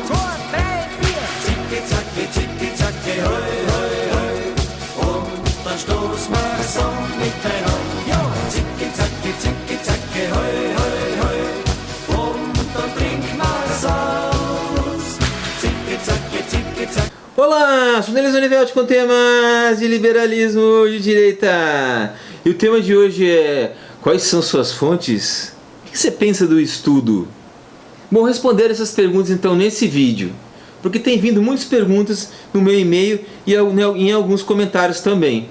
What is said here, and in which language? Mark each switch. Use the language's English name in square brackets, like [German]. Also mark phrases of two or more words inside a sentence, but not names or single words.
[German] 2, 3, 4. Zicke, zacke, hoi, hoi, hoi, und dann stoßen wir so miteinander. Ja, zicke, zacke, hoi, hoi, hoi, und dann trinken wir's aus. Zicke, zacke. [Portuguese] Olá, sou Nelson Olivetti com temas de liberalismo de direita. E o tema de hoje é: quais são suas fontes? O que você pensa do estudo? Vou responder essas perguntas então nesse vídeo, porque tem vindo muitas perguntas no meu e-mail e em alguns comentários também.